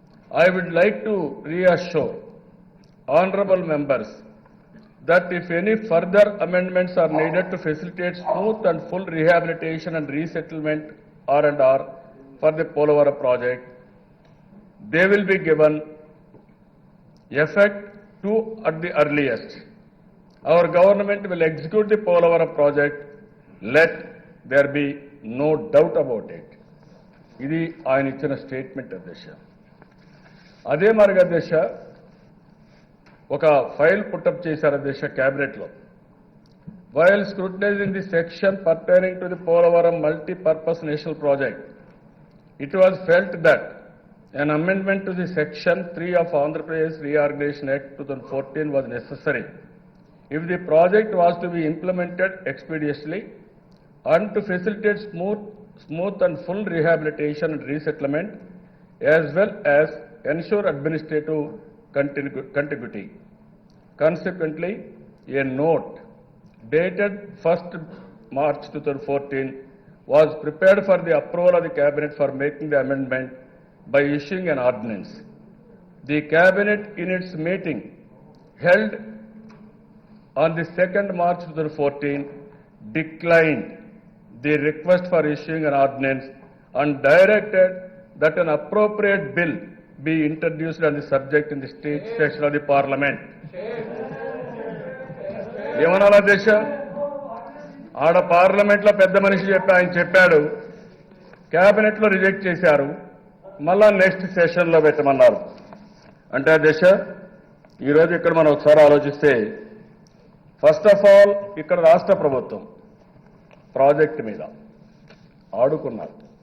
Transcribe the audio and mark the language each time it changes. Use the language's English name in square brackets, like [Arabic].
[English] I would like to reassure honorable members that if any further amendments are needed to facilitate smooth and full rehabilitation and resettlement R&R for the Polavaram project, they will be given effect to at the earliest. Our government will execute the Polavaram project. Let there be no doubt about it. [Telugu] ఇది ఆయన ఇచ్చిన statement అధ్యక్ష. అదే మరి అధ్యక్ష ఒక file పుట్టప్ చేశారు అధ్యక్ష క్యాబినెట్లో. [English] While scrutinising the section pertaining to the Polavaram multipurpose national project, it was felt that an amendment to the section 3 of Andhra Pradesh Reorganization Act 2014 was necessary if the project was to be implemented expeditiously and to facilitate smooth and full rehabilitation and resettlement as well as ensure administrative contiguity. Consequently, a note dated 1st March 2014 was prepared for the approval of the Cabinet for making the amendment by issuing an ordinance. The Cabinet in its meeting held on the 2nd March 2014 declined the request for issuing an ordinance and directed that an appropriate bill be introduced on the subject in the state session of the Parliament. [Telugu] ఏమనాలా దేశ ఆడ పార్లమెంట్లో పెద్ద మనిషి ఆయన చెప్పాడు, క్యాబినెట్లో reject చేశారు, మళ్ళా నెక్స్ట్ సెషన్లో పెట్టమన్నారు. అంటే దేశ ఈరోజు ఇక్కడ మనం ఒకసారి ఆలోచిస్తే [English] first of all [Telugu] ఇక్కడ రాష్ట్ర ప్రభుత్వం ప్రాజెక్టు మీద ఆడుకున్నారు.